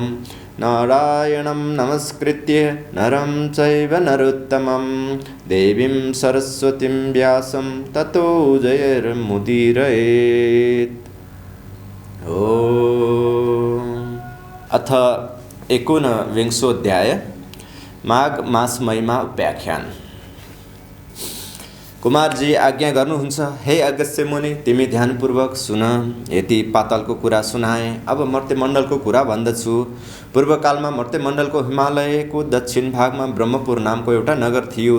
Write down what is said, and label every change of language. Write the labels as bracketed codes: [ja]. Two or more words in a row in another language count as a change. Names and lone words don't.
[sa] नारायणं नमस्कृत्य नरं चैव नरोत्तमं देवीं सरस्वतीं व्यासं ततो जयमुदीरयेत्। अथ 19विंशोऽध्याय माघ मास महिमा उपाख्यान। [ne] कुमारजी आज्ञा गर्नुहुन्छ। हे अगस्त्य मुनि, तिमी ध्यानपूर्वक सुन। यति पातालको कुरा सुनाए, अब मर्त्यमण्डलको कुरा भन्दछु। पूर्वकालमा मर्त्यमण्डलको हिमालयको दक्षिण भागमा ब्रह्मपुर नामको एउटा नगर थियो।